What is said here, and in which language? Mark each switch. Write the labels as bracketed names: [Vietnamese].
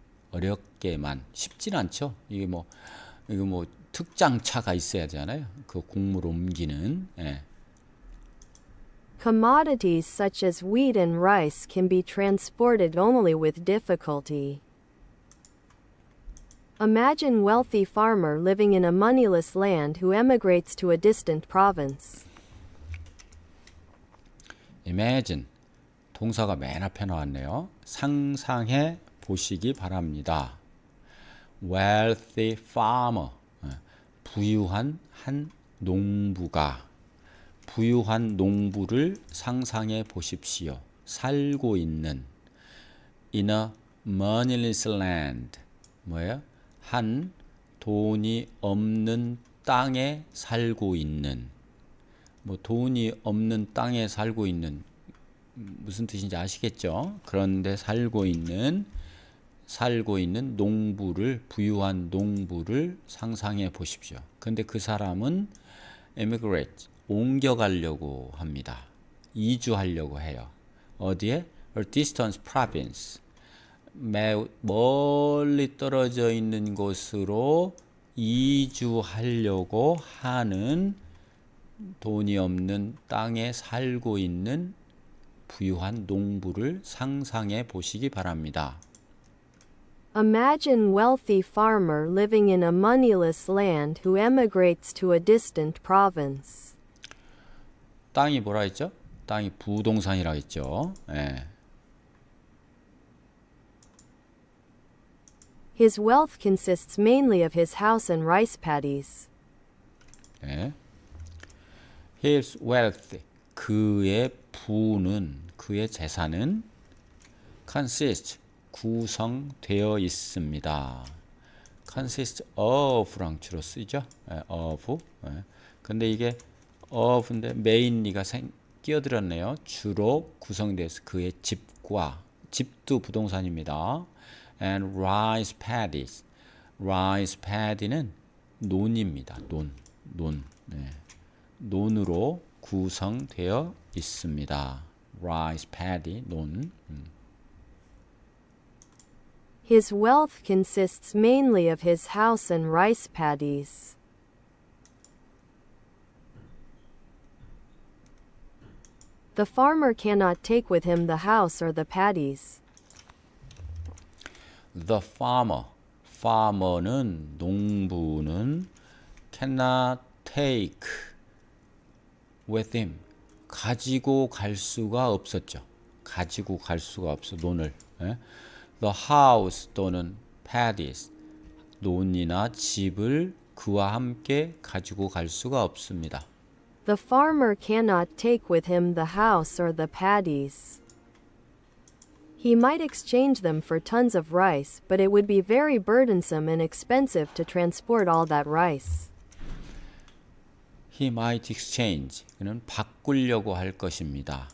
[Korean] 어렵게만 쉽진 않죠. 이게 뭐 특장차가 있어야 되잖아요. 그 곡물 옮기는. 예. [English] Commodities such as wheat and rice can be transported only with difficulty. Imagine wealthy farmer living in a moneyless land who emigrates to a distant province. [Korean] Imagine 동사가 맨 앞에 나왔네요. 상상해 보시기 바랍니다. [English] Wealthy farmer [Korean] 부유한 한 농부가 부유한 농부를 상상해 보십시오. 살고 있는 [English] in a moneyless land [Korean] 뭐예요? 한 돈이 없는 땅에 살고 있는 뭐 돈이 없는 땅에 살고 있는 무슨 뜻인지 아시겠죠? 그런데 살고 있는 농부를 부유한 농부를 상상해 보십시오. 근데 그 사람은 emigrate 옮겨가려고 합니다. 이주하려고 해요. 어디에? [English] A distant province [Korean] 매우 멀리 떨어져 있는 곳으로 이주하려고 하는 돈이 없는 땅에 살고 있는 부유한 농부를 상상해 보시기 바랍니다. [English] Imagine wealthy farmer living in a moneyless land who emigrates to a distant province. [Korean] 땅이 뭐라 했죠? 땅이 부동산이라 했죠. 예. [English] His wealth consists mainly of his house and rice paddies. [Korean] 예. [English] His wealth, [Korean] 그의 부는, 그의 재산은 consist, 구성되어 있습니다. consist of랑 주로 쓰죠. 예, of. 예. 근데 이게 of인데 mainly가 끼어들었네요. 주로 구성돼서 그의 집과 집도 부동산입니다. [English] and rice paddies. rice paddy는 [Korean] 논입니다. 논. 네. 논으로 구성되어 있습니다. [English] rice paddy, 논. His wealth consists mainly of his house and rice paddies. The farmer cannot take with him the house or the paddies. The farmer [Korean] 는 농부는 [English] cannot take with him [Korean] 가지고 갈 수가 없었죠. 가지고 갈 수가 없어 논을. 예? [English] The house [Korean] 또는 paddies 논이나 집을 그와 함께 가지고 갈 수가 없습니다. [English] The farmer cannot take with him the house or the paddies. He might exchange them for tons of rice, but it would be very burdensome and expensive to transport all that rice. He might exchange. [Korean] 그는 바꾸려고 할 것입니다.